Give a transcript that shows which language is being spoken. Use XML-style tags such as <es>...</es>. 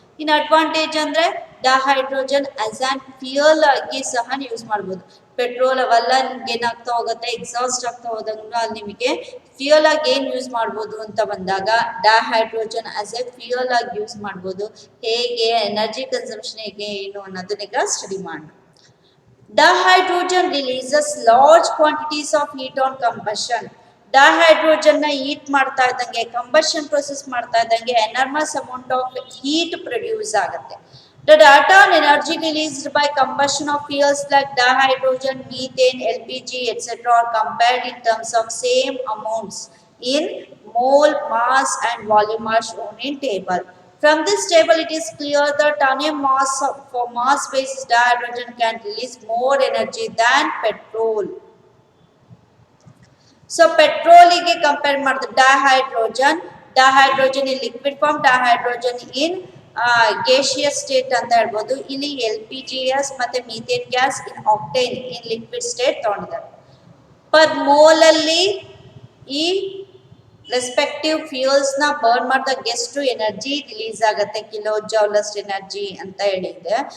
<kn>ಇನ್ನು ಅಡ್ವಾಂಟೇಜ್ ಅಂದ್ರೆ dihydrogen as on fuel ಆಗಿ ಸಹ ಯೂಸ್ ಮಾಡ್ಬೋದು. ಪೆಟ್ರೋಲ್ ಅವೆಲ್ಲ ನಿಮ್ಗೆ ಏನಾಗ್ತಾ ಹೋಗುತ್ತೆ, ಎಕ್ಸಾಸ್ಟ್ ಆಗ್ತಾ ಹೋದಂಗ ಅಲ್ಲಿ ನಿಮಗೆ ಫ್ಯೂಯಲ್ ಆಗಿ ಏನ್ ಯೂಸ್ ಮಾಡ್ಬೋದು ಅಂತ ಬಂದಾಗ ಡೈಹೈಡ್ರೋಜನ್ ಆಸ್ ಎ ಫ್ಯೂಯಲ್ ಆಗಿ ಯೂಸ್ ಮಾಡ್ಬೋದು. ಹೇಗೆ ಎನರ್ಜಿ ಕನ್ಸಂಪ್ಷನ್ ಹೇಗೆ ಏನು ಅನ್ನೋದನ್ನ ಸ್ಟಡಿ ಮಾಡೋಣ.</kn> <en>Dihydrogen releases large quantities of heat on combustion.</en> <kn>Dihydrogen ನ ಹೀಟ್ ಮಾಡ್ತಾ ಇದ್ದಂಗೆ, ಕಂಬಷನ್ ಪ್ರೊಸೆಸ್ ಮಾಡ್ತಾ ಇದ್ದಂಗೆ ಎನರ್ಮಸ್ ಅಮೌಂಟ್ ಆಫ್ ಹೀಟ್ ಪ್ರೊಡ್ಯೂಸ್ ಆಗುತ್ತೆ.</kn> <en>The data on energy released by combustion of fuels like dihydrogen, methane, LPG, etc. are compared in terms of same amounts in mole, mass and volume are shown in table. From this table, it is clear that on a mass basis, dihydrogen can release more energy than petrol.</en> <kn>So ಪೆಟ್ರೋಲಿಗೆ compare ಮಾಡಿದ್ರೆ ಡಹೈಡ್ರೋಜನ್ ಇನ್ liquid form, ಡಹೈಡ್ರೋಜನ್ ಇನ್ gaseous state ಅಂತ ಹೇಳ್ಬೋದು. ಇಲ್ಲಿ LPGs ಮತ್ತೆ methane gas ಇನ್ octane ಇನ್ liquid state ತಗೊಂಡಿದ್ದಾರೆ. Per mole ಅಲ್ಲಿ ಈ respective fuels ನ burn ಮಾಡಿದಾಗ ಎಷ್ಟು ಎನರ್ಜಿ ರಿಲೀಸ್ ಆಗುತ್ತೆ, ಕಿಲೋ ಜೌಲ್ ಅಷ್ಟು ಎನರ್ಜಿ ಅಂತ ಹೇಳಿದೆ.</kn>